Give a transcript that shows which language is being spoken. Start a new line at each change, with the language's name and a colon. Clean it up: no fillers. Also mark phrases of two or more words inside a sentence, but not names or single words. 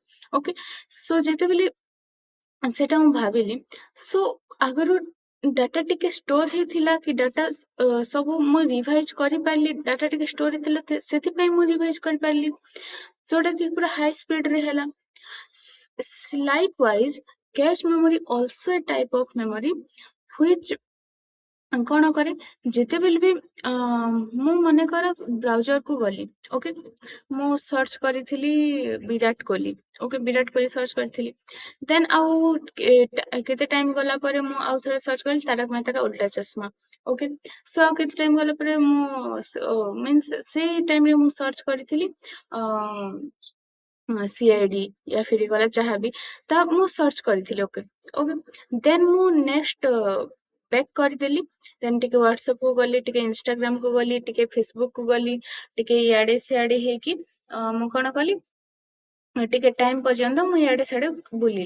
English: okay, so
Odia: ଯେତେବେଳେ ସେଟା ମୁଁ ଭାବିଲି, ସୋ ଆଗରୁ ଡାଟା ଟିକେ ଷ୍ଟୋର ହେଇଥିଲା କି ଡାଟା ସବୁ ମୁଁ ରିଭାଇଜ କରିପାରିଲି. ଡାଟା ଟିକେ ଷ୍ଟୋର ହେଇଥିଲା ସେଥିପାଇଁ ମୁଁ ରିଭାଇଜ କରିପାରିଲି, ଯୋଉଟା କି ପୁରା
English: high speed
Odia: ରେ ହେଲା.
English: Likewise, cache memory also a type of memory which
Odia: କଣ କରେ ଯେତେବେଳେ ବି ମୁଁ ମନେକର ବ୍ରାଉଜର କୁ ଗଲି. ଓକେ, ମୁଁ ସର୍ଚ୍ଚ କରିଥିଲି ବିରାଟ କୋହଲି. ଓକେ, ବିରାଟ କୋହଲି ସର୍ଚ୍ଚ କରିଥିଲି. ଦେନ୍ ଆଉ କେତେ ଟାଇମ ଗଲା ପରେ ମୁଁ ଆଉ ଥରେ ସର୍ଚ୍ଚ କଲି ତାରକ ମେହତା କା ଉଲ୍ଟା ଚଷମା.
English: okay, so
Odia: ଆଉ କେତେ ଟାଇମ ଗଲା ପରେ ମୁଁ ମିନ୍ସ ସେଇ ଟାଇମରେ ମୁଁ ସର୍ଚ୍ଚ କରିଥିଲି ସିଆଇଡି
Hindi: या फिर
Odia: ଗଲା ଯାହାବି ତା ମୁଁ ସର୍ଚ୍ଚ କରିଥିଲି.
English: okay, okay,
Odia: ଦେନ୍ ମୁଁ
English: next back
Odia: କରିଦେଲି. ଦେନ୍ ଟିକେ ହ୍ୱାଟ୍ସଆପ କୁ ଗଲି, ଟିକେ ଇନଷ୍ଟାଗ୍ରାମ କୁ ଗଲି, ଟିକେ ଫେସବୁକ କୁ ଗଲି, ଟିକେ ଇଆଡେ ସିଆଡେ ହେଇକି ମୁଁ କଣ କଲି ଟିକେ ଟାଇମ ପର୍ଯ୍ୟନ୍ତ ମୁଁ ଇଆଡେ ସିଆଡେ ବୁଲିଲି.